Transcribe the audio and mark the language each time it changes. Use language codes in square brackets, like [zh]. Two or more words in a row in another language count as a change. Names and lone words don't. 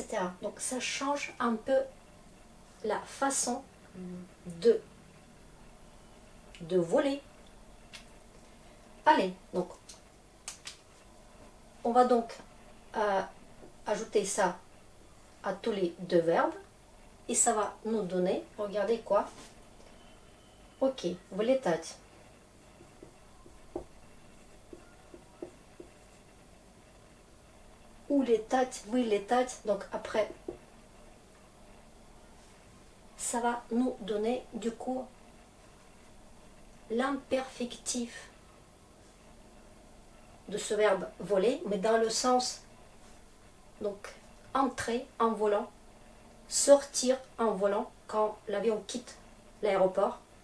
[fr] Donc ça change un peu la façon de voler. Allez, donc on va donc ajouter ça à tous les deux verbes et ça va nous donner, regardez quoi? [ru] Ok, влетать. Улетать, вылетать. [fr] Donc après, ça va nous donner du coup l'imperfectif de ce verbe voler, mais dans le sens donc entrer en volant, sortir en volant quand l'avion quitte l'aéroport.